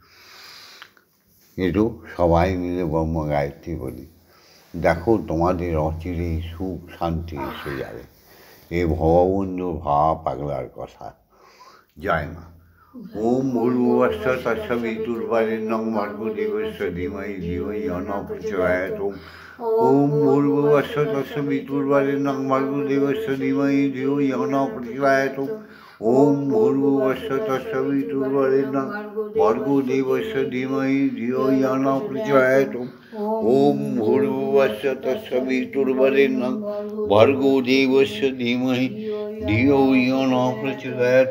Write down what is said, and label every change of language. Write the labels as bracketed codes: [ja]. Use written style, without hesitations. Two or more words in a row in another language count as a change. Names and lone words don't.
[bn] একটু সবাই মিলে ব্রহ্ম গায়ত্রী বলি, দেখো তোমাদের অচিরেই সুখ শান্তি এসে যাবে। এ ভববন্ধু ভাবা পাগলার কথা। জয় মা। [sa] ওম ভূর্ভুবস্য তস্সবিতুর্বরেণ্যং ভর্গো দেবস্য ধীমহি ধিয়ো ইয়ো নঃ প্রচোদয়াৎ। ওম ভূর্ভুবস্য তস্সবিতুর্বরেণ্যং ভর্গো দেবস্য ধীমহি ধিয়ো ইয়ো নঃ প্রচোদয়াৎ। ওম ভূর্ভুবস্য তস্সবিতুর্বরেণ্যং ভর্গো দেবস্য ধীমহি ধিয়ো ইয়ো নঃ প্রচোদয়াৎ। ওম ভূর্ভুবস্য তস্সবিতুর্বরেণ্যং ভর্গো দেবস্য ধীমহি ধিয়ো ইয়ো নঃ প্রচোদয়াৎ।